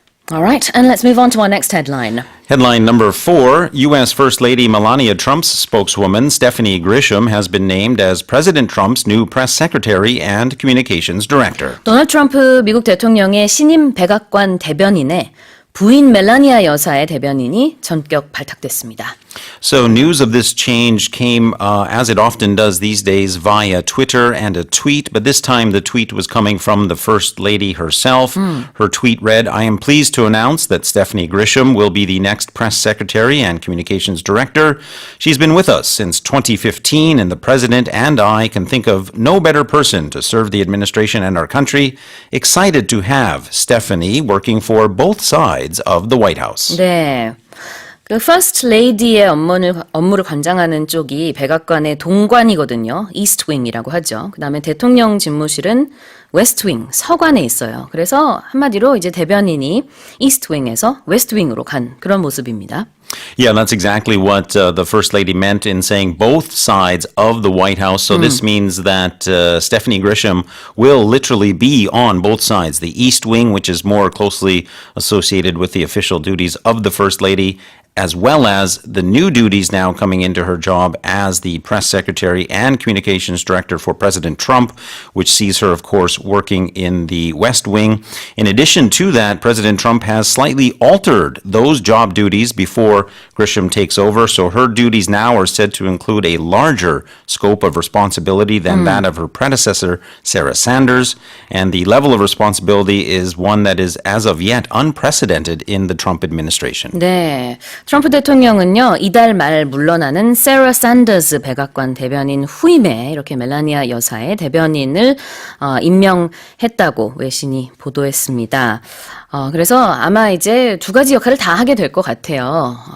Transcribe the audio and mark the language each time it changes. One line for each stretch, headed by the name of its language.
English: All right, and let's move on to our next headline. Headline number 4, U.S. First Lady Melania Trump's spokeswoman, Stephanie Grisham, has been named as President Trump's new press secretary and communications director.
Korean: 도널드 트럼프 미국 대통령의 신임 백악관 대변인에 부인 멜라니아 여사의 대변인이 전격 발탁됐습니다.
English: So news of this change came, as it often does these days, via Twitter and a tweet, but this time the tweet was coming from the First Lady herself. Her tweet read, "I am pleased to announce that Stephanie Grisham will be the next press secretary and communications director. She's been with us since 2015, and the president and I can think of no better person to serve the administration and our country. Excited to have Stephanie working for both sides of the White House."
Korean: 네. 그 First Lady의 업무를 관장하는 쪽이 백악관의 동관이거든요. East Wing이라고 하죠. 그 다음에 대통령 집무실은 West Wing, 서관에 있어요. 그래서 한마디로 이제 대변인이 East Wing에서 West Wing으로 간 그런 모습입니다.
English: Yeah, that's exactly what the First Lady meant in saying both sides of the White House. So this means that Stephanie Grisham will literally be on both sides. The East Wing, which is more closely associated with the official duties of the First Lady, as well as the new duties now coming into her job as the press secretary and communications director for President Trump, which sees her, of course, working in the West Wing. In addition to that, President Trump has slightly altered those job duties before Grisham takes over, so her duties now are said to include a larger scope of responsibility than that of her predecessor, Sarah Sanders, and the level of responsibility is one that is, as of yet, unprecedented in the Trump administration.
Korean: 네, 트럼프 대통령은요, 이달 말 물러나는 세라 샌더스 백악관 대변인 후임에 이렇게 멜라니아 여사의 대변인을 임명했다고 외신이 보도했습니다. 그래서 아마 이제 두 가지 역할을 다 하게 될 것 같아요.